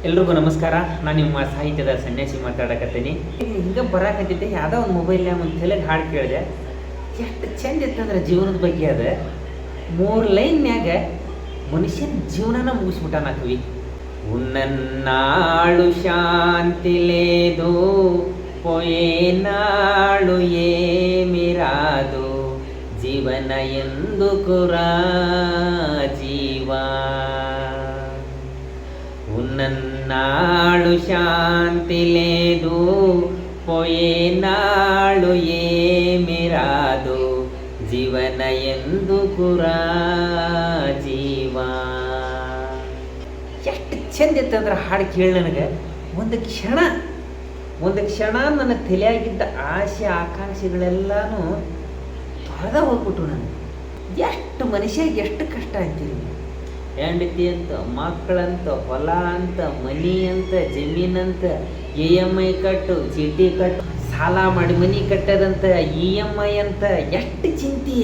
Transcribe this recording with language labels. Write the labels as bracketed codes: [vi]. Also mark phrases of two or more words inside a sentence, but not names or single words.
[kn] ಎಲ್ರಿಗೂ ನಮಸ್ಕಾರ. ನಾನು ನಿಮ್ಮ ಸಾಹಿತ್ಯದ ಸನ್ಯಾಸಿ ಮಾತಾಡಕತ್ತೀನಿ. ಹಿಂಗೆ ಬರಾಕತ್ತಿದ್ದೆ, ಯಾವುದೋ ಒಂದು ಮೊಬೈಲ್ನಾಗ ಒಂದು ತೆಲುಗು ಹಾಡು ಕೇಳಿದೆ. ಎಷ್ಟು ಚಂದ ಇತ್ತಂದ್ರೆ ಜೀವನದ ಬಗ್ಗೆ ಅದು 3 ಲೈನ್ಯಾಗ ಮನುಷ್ಯನ ಜೀವನನ ಮುಗಿಸ್ಬಿಟ್ಟಾನ ಕವಿ. [te] ఉన్నన్నాళ్ళు శాంతి లేదు, పోయేనాళ్ళు ఏమి రాదు, జీవన ఎందుకురా జీవా. ఉన్నన్నాళ్ళు శాంతి లేదు, పోయేనాళ్ళు ఏమి రాదు, జీవన ఎందుకురా జీవಾ. [kn] ಎಷ್ಟು ಚಂದ ಇತ್ತಂದ್ರೆ ಹಾಡು ಕೇಳಿ ನನಗೆ ಒಂದು ಕ್ಷಣ ನನ್ನ ತಲೆಯಾಗಿದ್ದ ಆಸೆ ಆಕಾಂಕ್ಷೆಗಳೆಲ್ಲನೂ ತೊರೆದ ಹೋಗ್ಬಿಟ್ರು. ನನಗೆ ಎಷ್ಟು ಮನುಷ್ಯರಿಗೆ ಎಷ್ಟು ಕಷ್ಟ ಅಂತೀರಿ. ಹೆಂಡತಿ ಅಂತ, ಮಕ್ಕಳಂತ, ಹೊಲ ಅಂತ, ಮನಿ ಅಂತ, ಜಮೀನಂತ, EMI ಕಟ್ಟು, ಚೀಟಿ ಕಟ್ಟು, ಸಾಲ ಮಾಡಿ ಮನಿ ಕಟ್ಟದಂತ, EMI ಅಂತ, ಎಷ್ಟು ಚಿಂತೆ.